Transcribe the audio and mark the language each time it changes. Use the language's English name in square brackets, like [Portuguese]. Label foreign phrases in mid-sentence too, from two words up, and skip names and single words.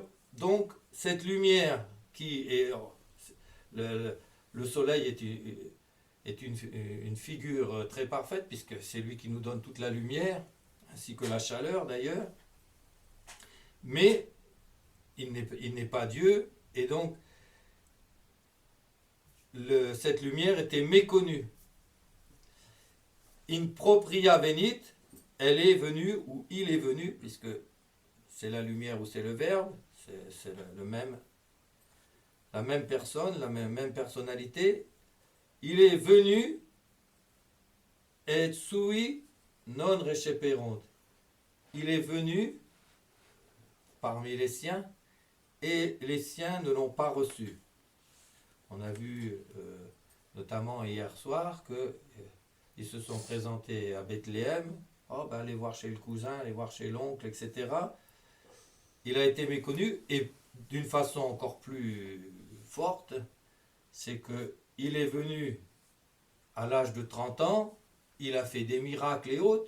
[French] Donc, cette lumière qui est... Le soleil est une figure très parfaite, puisque c'est lui qui nous donne toute la lumière, ainsi que la chaleur d'ailleurs. Mais il n'est pas Dieu, et donc cette lumière était méconnue. [Latin] In propria venit, [French] elle est venue, ou il est venu, puisque c'est la lumière ou c'est le Verbe, c'est la même personne, la même personnalité. Il est venu, [Latin] et sui non receperunt. [French] Il est venu parmi les siens, et les siens ne l'ont pas reçu. On a vu notamment hier soir que ils se sont présentés à Bethléem. Allez voir chez le cousin, allez voir chez l'oncle, etc. Il a été méconnu, et d'une façon encore plus forte, c'est qu'il est venu à l'âge de 30 ans, il a fait des miracles et autres.